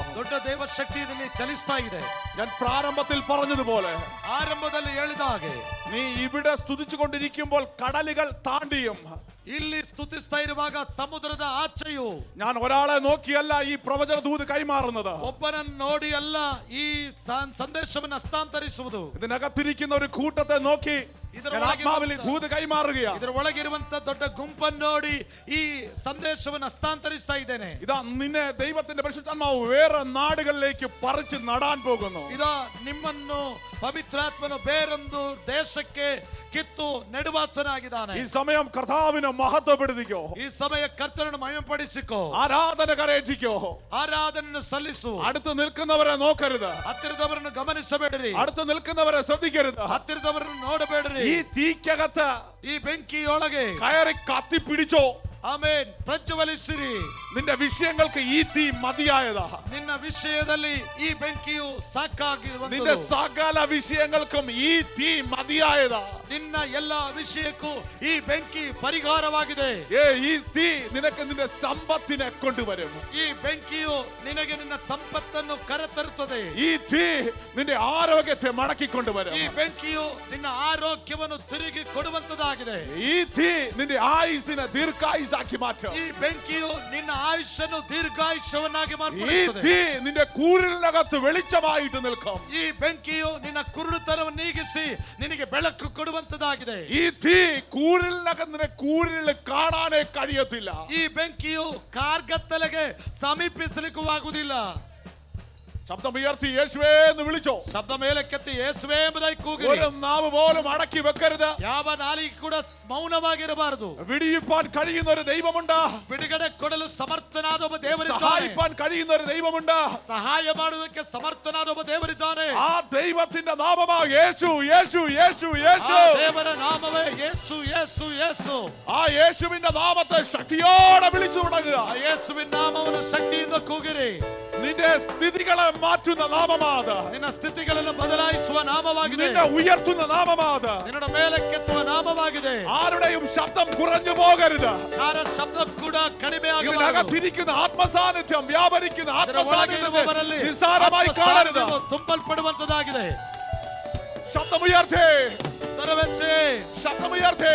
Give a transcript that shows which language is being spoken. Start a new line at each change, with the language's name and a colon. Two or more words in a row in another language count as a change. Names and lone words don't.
Kannada: ದೊಡ್ಡ ದೈವಶಕ್ತಿ ಇದರಲ್ಲಿ ಚಲಿಸ್ತಾ ಇದೆ.
Malayalam: ഞാൻ പ്രാരംഭത്തിൽ പറഞ്ഞതുപോലെ
Kannada: ಆರಂಭದಲ್ಲಿ ಹೇಳಿದ ಹಾಗೆ
Malayalam: നീ ഇവിടെ സ്തുതിച്ചുകൊണ്ടിരിക്കുമ്പോൾ കടലുകൾ താണ്ടിയും
Kannada: ಇಲ್ಲಿ ಸ್ತುತಿಸ್ತಾ ಇರುವಾಗ ಸಮುದ್ರದ ಆಚೆಯು
Malayalam: ഞാൻ ഒരാളെ നോക്കിയല്ല ഈ പ്രവചന ദൂത് കൈമാറുന്നത്.
Kannada: ಒಬ್ಬನನ್ನು ನೋಡಿ ಅಲ್ಲ ಈ ಸಂದೇಶವನ್ನು ಹಸ್ತಾಂತರಿಸುವುದು.
Malayalam: ഇതിനകത്തിരിക്കുന്ന ഒരു കൂട്ടത്തെ നോക്കി ആത്മാവിൽ ദൂത് കൈമാറുകയാണ്.
Kannada: ಇದರ ಒಳಗಿರುವಂತ ದೊಡ್ಡ ಗುಂಪನ್ನು ನೋಡಿ ಈ ಸಂದೇಶವನ್ನು ಹಸ್ತಾಂತರಿಸ್ತಾ ಇದ್ದೇನೆ.
Malayalam: ഇതാ നിന്നെ ദൈവത്തിന്റെ പരിശുദ്ധാത്മാവ് വേറെ നാടുകളിലേക്ക് പറിച്ച് നടാൻ പോകുന്നു.
Kannada: ഇതാ ನಿಮ್ಮನ್ನು ಪವಿತ್ರಾತ್ಮನು ಬೇರೊಂದು ದೇಶಕ್ಕೆ ಕಿತ್ತು ನೆಡುವಾತನಾಗಿದ್ದಾನೆ.
Malayalam: ഈ സമയം കർത്താവിനെ മഹത്വപ്പെടുത്തിക്കോ.
Kannada: ಈ ಸಮಯ ಕರ್ತನನ್ನು ಮಹಿಮೆಪಡಿಸಿಕೋ.
Malayalam: ആരാധന കരേറ്റിക്കോ.
Kannada: ಆರಾಧನೆಯನ್ನು ಸಲ್ಲಿಸು.
Malayalam: അടുത്ത് നിൽക്കുന്നവരെ നോക്കരുത്.
Kannada: ಹತ್ತಿರದವರನ್ನು ಗಮನಿಸಬೇಡಿರಿ.
Malayalam: അടുത്ത് നിൽക്കുന്നവരെ ശ്രദ്ധിക്കരുത്.
Kannada: ಹತ್ತಿರದವರನ್ನು ನೋಡಬೇಡಿರಿ.
Malayalam: ഈ തീക്കകത്ത്
Kannada: ಈ ಬೆಂಕಿಯೊಳಗೆ
Malayalam: കയറി കത്തിപ്പിടിച്ചോ.
Kannada: ಆಮೆನ್. ಪ್ರಜ್ವಲಿಸಿರಿ.
Malayalam: നിന്റെ വിഷയങ്ങൾക്ക് ഈ തീ മതിയായതാ.
Kannada: ನಿನ್ನ ವಿಷಯದಲ್ಲಿ ಈ ಬೆಂಕಿಯು ಸಾಕಾಗಿರುವಂತದ್ದು.
Malayalam: നിന്റെ സകല വിഷയങ്ങൾക്കും ഈ തീ മതിയായതാ.
Kannada: ನಿನ್ನ ಎಲ್ಲ ವಿಷಯಕ್ಕೂ ಈ ಬೆಂಕಿ ಪರಿಹಾರವಾಗಿದೆ.
Malayalam: ഈ തീ നിനക്ക് നിന്റെ സമ്പത്തിനെ കൊണ്ടുവരും.
Kannada: ಈ ಬೆಂಕಿಯು ನಿನಗೆ ನಿನ್ನ ಸಂಪತ್ತನ್ನು ಕರೆತರುತ್ತದೆ.
Malayalam: ഈ തീ നിന്റെ ആരോഗ്യത്തെ മടക്കിക്കൊണ്ടുവരും.
Kannada: ಈ ಬೆಂಕಿಯು ನಿನ್ನ ಆರೋಗ್ಯವನ್ನು ತಿರುಗಿ ಕೊಡುವಂತದಾಗಿದೆ.
Malayalam: ഈ തീ നിന്റെ ആയുസ്സിനെ ദീർഘായുസാക്കി മാറ്റും.
Kannada: ಈ ಬೆಂಕಿಯು ನಿನ್ನ ಆಯುಷ್ಯನ್ನು ದೀರ್ಘಾಯುಷ್ಯವನ್ನಾಗಿ
Malayalam: ഈ
Kannada: ಮಾರ್ಪಡಿಸುತ್ತದೆ.
Malayalam: തീ നിന്റെ കൂരിനകത്ത് വെളിച്ചമായിട്ട് നിൽക്കും.
Kannada: ಈ ಬೆಂಕಿಯು ನಿನ್ನ ಕುರುಡುತನವನ್ನು ನೀಗಿಸಿ ನಿನಗೆ ಬೆಳಕು ಕೊಡುವಂತದಾಗಿದೆ.
Malayalam: ഈ തീ കൂരിനകത്ത് കൂരിൽ കാണാനേ കഴിയത്തില്ല.
Kannada: ಈ ಬೆಂಕಿಯು ಕಾರ್ಗತ್ತಲೆಗೆ ಸಮೀಪಿಸಲಿಕ್ಕೂ ಆಗುವುದಿಲ್ಲ.
Malayalam: ശബ്ദം ഉയർത്തി യേശുവേ എന്ന് വിളിച്ചോ.
Kannada: ಶಬ್ದ ಮೇಲಕ್ಕೆತ್ತಿ ಯೇಸುವೇ ಎಂಬುದಾಗಿ ಕೂಗಿರಿ.
Malayalam: ഒരു നാവ് പോലും അടക്കി വെക്കരുത്.
Kannada: ಯಾವ ನಾಲಿಗೆ ಕೂಡ ಮೌನವಾಗಿರಬಾರದು.
Malayalam: വിടിയിപ്പാൻ കഴിയുന്ന ഒരു ദൈവമുണ്ട്.
Kannada: ಬಿಡುಗಡೆ ಕೊಡಲು ಸಮರ್ಥನಾದ ಒಬ್ಬ ದೇವರಿದ್ದಾನೆ.
Malayalam: സഹായിപ്പാൻ കഴിയുന്ന ഒരു ദൈവമുണ്ട്.
Kannada: ಸಹಾಯ ಮಾಡುವುದಕ್ಕೆ ಸಮರ್ಥನಾದ ಒಬ್ಬ ದೇವರಿದ್ದಾನೆ.
Malayalam: ആ ദൈവത്തിന്റെ നാമമാ യേശു യേശു യേശു യേശു.
Kannada: ಆ ದೇವರ ನಾಮವೇ ಯೇಸು ಯೇಸು ಯೇಸು.
Malayalam: ആ യേശുവിന്റെ നാമത്തെ ശക്തിയോടെ വിളിച്ചു തുടങ്ങുക.
Kannada: ಆ ಯೇಸುವಿನ ನಾಮವನ್ನು ಶಕ್ತಿಯಿಂದ ಕೂಗಿರಿ.
Malayalam: നിന്റെ സ്ഥിതികളെ മാറ്റുന്ന നാമമാത്.
Kannada: ನಿನ್ನ ಸ್ಥಿತಿಗಳನ್ನು ಬದಲಾಯಿಸುವ ನಾಮವಾಗಿದೆ.
Malayalam: നിന്നെ ഉയർത്തുന്ന നാമമാത്.
Kannada: ನಿನ್ನ ಮೇಲಕ್ಕೆತ್ತುವ ನಾಮವಾಗಿದೆ.
Malayalam: ആരുടെയും ശബ്ദം കുറഞ്ഞു പോകരുത്.
Kannada: ಯಾರ ಶಬ್ದ ಕೂಡ ಕಡಿಮೆ ಆಗಬಾರದು.
Malayalam: ഇതിനകത്തിരിക്കുന്ന ആത്മസാന്നിധ്യം വ്യാപരിക്കുന്ന
Kannada: ಆತ್ಮಸಾನ್ನಿಧ್ಯವರಲ್ಲಿ
Malayalam: നിസ്സാരമായി കാണരുത്.
Kannada: ತುಂಬಲ್ಪಡುವಂತದಾಗಿದೆ.
Malayalam: ശബ്ദമുയർത്തേ.
Kannada: ಸ್ವರವೆತ್ತಿ.
Malayalam: ശബ്ദമുയർത്തേ.